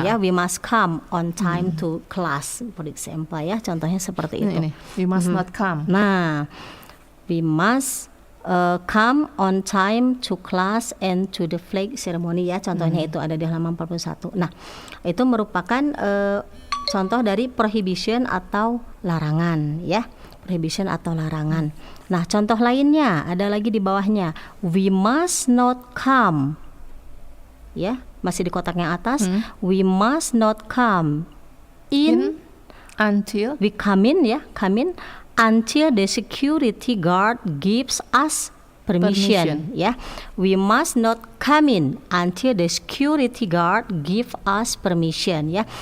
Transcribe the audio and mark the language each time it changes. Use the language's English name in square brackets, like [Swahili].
[English] Ya, we must come on time to class, for example ya. [Indonesian] Contohnya seperti itu. Ini. [English] We must not come. Nah, we must come on time to class and to the flag ceremony ya. [Indonesian] Contohnya itu ada di halaman 41. Nah, itu merupakan contoh dari prohibition atau larangan ya. Prohibition atau larangan. Nah, contoh lainnya ada lagi di bawahnya. [English] We must not come. [Indonesian] Ya, masih di kotak yang atas. [English] We must not come in Until we come in ya, come in until the security guard gives us permission. Ya, we must not come in until the security guard give us permission ya.